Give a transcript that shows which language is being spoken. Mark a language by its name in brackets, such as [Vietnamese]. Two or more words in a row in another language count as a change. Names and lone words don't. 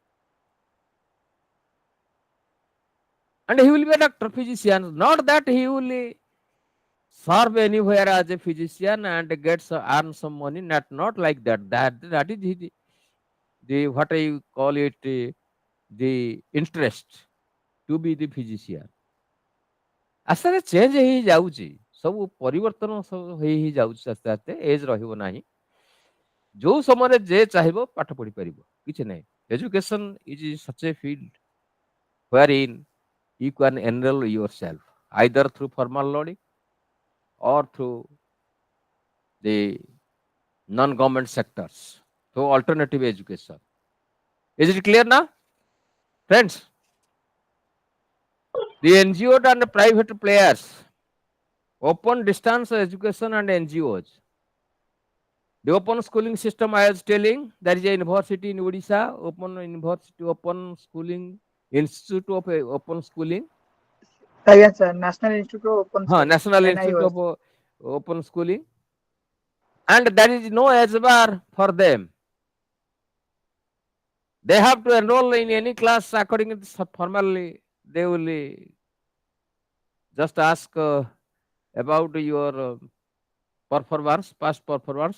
[English] And he will be a doctor, physician. Not that he will serve anywhere as a physician and earn some money. Not like that. That is the what I call it, the interest to be the physician. [Odia] ଆସ୍ତେ ଆସ୍ତେ ଚେଞ୍ଜ ହେଇଯାଉଛି, ସବୁ ପରିବର୍ତ୍ତନ ସବୁ ହେଇ ଯାଉଛି ଆସ୍ତେ ଆସ୍ତେ। ଏଜ୍ ରହିବ ନାହିଁ, ଯୋଉ ସମୟରେ ଯେ ଚାହିଁବ ପାଠ ପଢି ପାରିବ, କିଛି ନାହିଁ। [English] education is such a field where in you can enroll yourself either through formal learning or through the non-government sectors through alternative education. Is it clear now, friends? The NGO and the private players, open distance education and NGOs. The open schooling system, I was telling, there is a university in Odisha, open university, open schooling, institute of open schooling, [Odia] ଆଜ୍ଞା ସାର୍, ନ୍ୟାସନାଲ ଇନଷ୍ଟିଚ୍ୟୁଟ୍ ଅଫ୍ ଓପନ୍ ସ୍କୁଲିଂ, [English] National Institute NIOS। of Open Schooling, and there is no age bar for them. They have to enroll in any class according to formally. They will just ask about your performance, past performance.